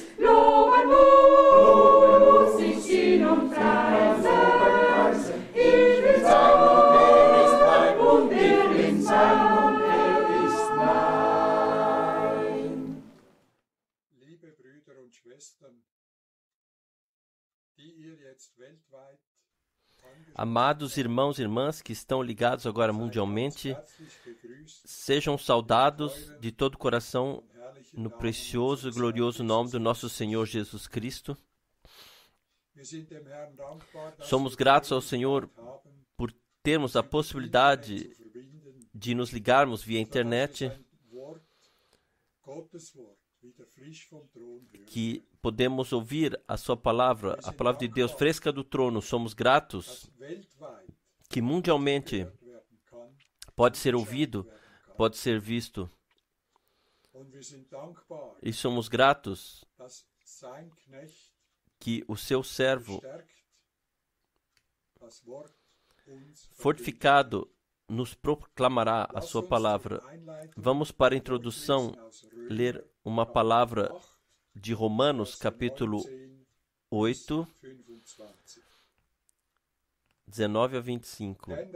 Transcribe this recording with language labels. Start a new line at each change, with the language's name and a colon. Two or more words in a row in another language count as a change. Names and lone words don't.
German: Loben muss ich ihn und preisen. Ich will sein und er bin sein und er ist mein. Liebe Brüder und Schwestern, die ihr jetzt weltweit
Portuguese: Amados irmãos e irmãs que estão ligados agora mundialmente,
German: herzlich begrüßt,
Portuguese: sejam saudados de todo o coração no precioso e glorioso nome do nosso Senhor Jesus Cristo.
German: wir sind dem Herrn dankbar, dass
Portuguese: Somos
German: wir
Portuguese: gratos ao
German: die
Portuguese: Senhor
German: Möglichkeit haben,
Portuguese: por termos a possibilidade
German: zu verbinden,
Portuguese: de nos ligarmos via
German: sodass
Portuguese: internet,
German: wir sein Wort, Gottes Wort, wieder frisch vom Thron hören.
Portuguese: que podemos ouvir a sua palavra, a palavra de Deus fresca do trono. Somos gratos
German: Das weltweit
Portuguese: que mundialmente
German: gehört werden kann,
Portuguese: pode ser ouvido, pode ser visto.
German: und wir sind dankbar,
Portuguese: E somos gratos
German: dass sein Knecht
Portuguese: que o seu servo
German: stärkt das Wort uns
Portuguese: fortificado nos proclamará a sua palavra. Vamos para a introdução ler uma palavra de Romanos, capítulo 8, 19 a 25.